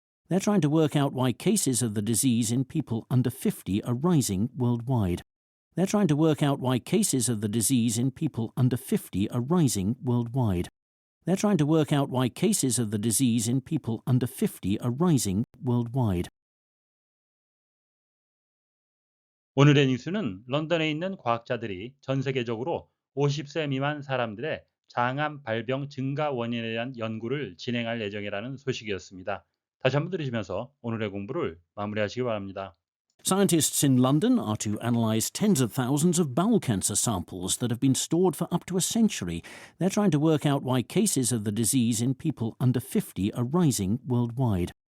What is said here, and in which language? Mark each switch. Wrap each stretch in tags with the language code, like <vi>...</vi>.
<en>They're trying to work out why cases of the disease in people under 50 are rising worldwide. They're trying to work out why cases of the disease in people under 50 are rising worldwide. They're trying to work out why cases of the disease in people under 50 are rising worldwide.</en> <ko>오늘의 뉴스는 런던에 있는 과학자들이 전 세계적으로 50세 미만 사람들의 장암 발병 증가 원인에 대한 연구를 진행할 예정이라는 소식이었습니다. 다시 한번 들으시면서 오늘의 공부를 마무리하시기 바랍니다.</ko> <en>Scientists in London are to analyse tens of thousands of bowel cancer samples that have been stored for up to a century. They're trying to work out why cases of the disease in people under 50 are rising worldwide.</en>